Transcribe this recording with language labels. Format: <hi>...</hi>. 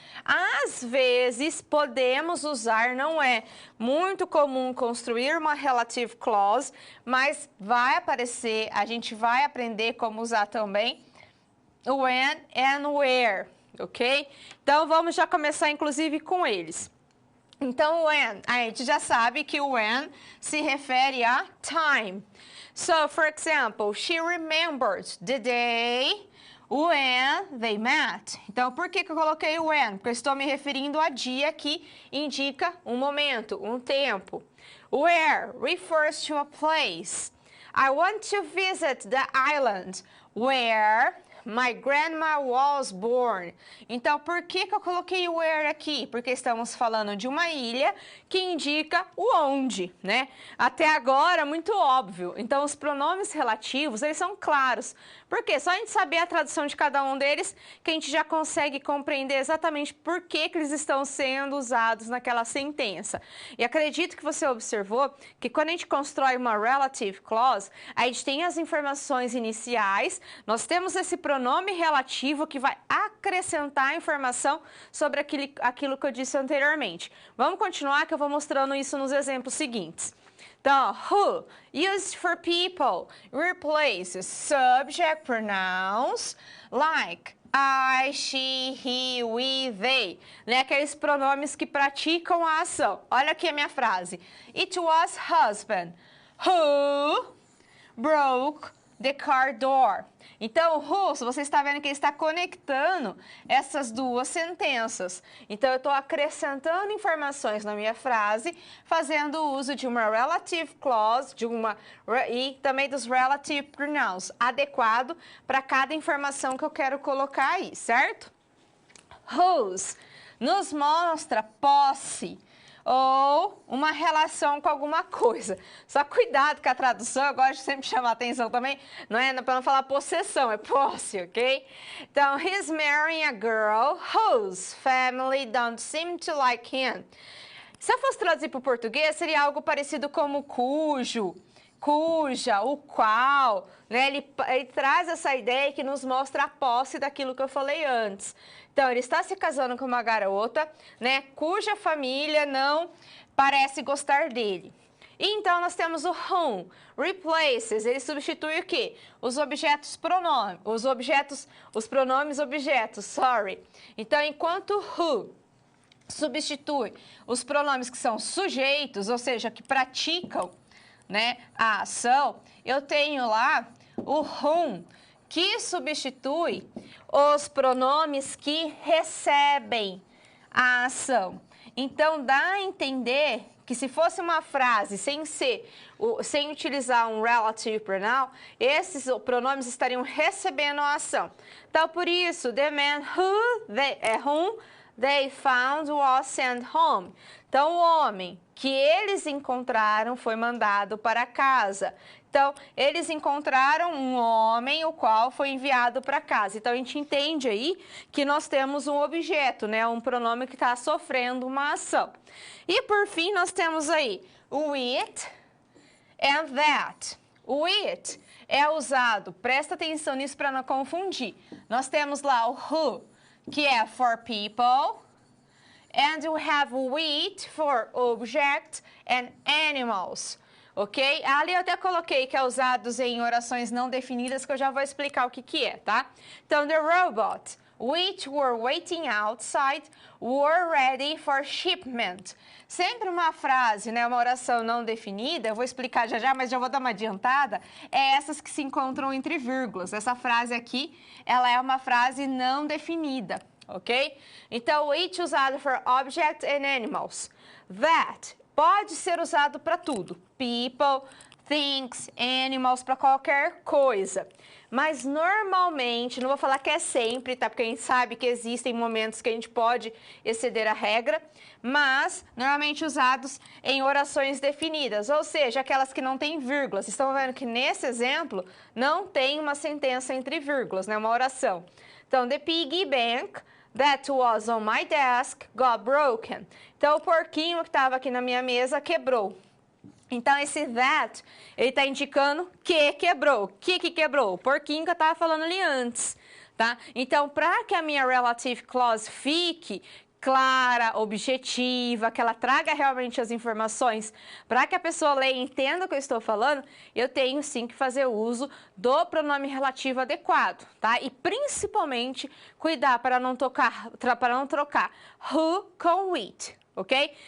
<pt>Às vezes podemos usar, não é muito comum construir uma relative clause, mas vai aparecer, a gente vai aprender como usar também when and where, ok? Então vamos já começar inclusive com eles. Então, when, a gente já sabe que o when se refere a time.</pt> <en>So, for example, she remembered the day when they met.</en> <pt>Então, por que eu coloquei o when? Porque eu estou me referindo a dia que indica um momento, um tempo.</pt> <en>Where refers to a place. I want to visit the island where my grandma was born.</en> <pt>Então, por que eu coloquei o where aqui? Porque estamos falando de uma ilha que indica o onde, né? Até agora, muito óbvio. Então, os pronomes relativos, eles são claros. Por quê? Só a gente saber a tradução de cada um deles, que a gente já consegue compreender exatamente por que eles estão sendo usados naquela sentença. E acredito que você observou que quando a gente constrói uma relative clause, a gente tem as informações iniciais, nós temos esse pronome relativo que vai acrescentar informação sobre aquilo que eu disse anteriormente. Vamos continuar que eu vou mostrando isso nos exemplos seguintes. Então,</pt> <en>who, used for people, replaces subject pronouns like I, she, he, we, they,</en> <pt>né? Aqueles pronomes que praticam a ação. Olha aqui a minha frase.</pt> <en>It was husband who broke the car door.</en> <pt>Então, who, você está vendo que ele está conectando essas duas sentenças. Então, eu estou acrescentando informações na minha frase, fazendo uso de uma relative clause, e também dos relative pronouns, adequado para cada informação que eu quero colocar aí, certo? Whose nos mostra posse ou uma relação com alguma coisa. Só cuidado com a tradução, eu gosto de sempre chamar a atenção também, não é para não falar possessão, é posse, ok? Então,</pt> <en>he's marrying a girl whose family don't seem to like him.</en> <pt>Se eu fosse traduzir para o português, seria algo parecido como cujo, cuja, o qual, né? Ele traz essa ideia que nos mostra a posse daquilo que eu falei antes. Então, ele está se casando com uma garota, né, cuja família não parece gostar dele. E então, nós temos o whom,</pt> <en>replaces,</en> <pt>ele substitui o quê? Os objetos pronomes, os pronomes objetos,</pt> <en>sorry.</en> <pt>Então, enquanto who substitui os pronomes que são sujeitos, ou seja, que praticam, né, a ação, eu tenho lá o whom, que substitui os pronomes que recebem a ação. Então, dá a entender que se fosse uma frase sem utilizar um relative pronoun, esses pronomes estariam recebendo a ação. Então, por isso,</pt> <en>the man whom they found was sent home.</en> <pt>Então, o homem que eles encontraram foi mandado para casa. Então, eles encontraram um homem, o qual foi enviado para casa. Então, a gente entende aí que nós temos um objeto, né? Um pronome que está sofrendo uma ação. E, por fim, nós temos aí o it and that. O it é usado, presta atenção nisso para não confundir. Nós temos lá o</pt> <en>who,</en> <pt>que é</pt> <en>for people, and we have</en> <pt>o</pt> <en>it for object and animals. Ok?</en> <pt>Ali eu até coloquei que é usados em orações não definidas, que eu já vou explicar o que é, tá? Então,</pt> <en>the robot, which were waiting outside, were ready for shipment.</en> <pt>Sempre uma frase, né, uma oração não definida, eu vou explicar já, mas já vou dar uma adiantada, é essas que se encontram entre vírgulas. Essa frase aqui, ela é uma frase não definida, ok? Então,</pt> <en>which</en> <pt>usado</pt> <en>for object and animals.</en> <pt>That pode ser usado para tudo.</pt> <en>People, things, animals,</en> <pt>para qualquer coisa. Mas normalmente, não vou falar que é sempre, tá? Porque a gente sabe que existem momentos que a gente pode exceder a regra, mas normalmente usados em orações definidas, ou seja, aquelas que não têm vírgulas. Vocês estão vendo que nesse exemplo não tem uma sentença entre vírgulas, né? Uma oração. Então,</pt> <en>the piggy bank that was on my desk got broken.</en> <pt>Então, o porquinho que estava aqui na minha mesa quebrou. Então, esse that, ele está indicando que quebrou. O que quebrou? O porquinho que eu estava falando ali antes, tá? Então, para que a minha relative clause fique clara, objetiva, que ela traga realmente as informações, para que a pessoa leia e entenda o que eu estou falando, eu tenho sim que fazer uso do pronome relativo adequado, tá? E principalmente cuidar para não trocar who com it. Ok?</pt>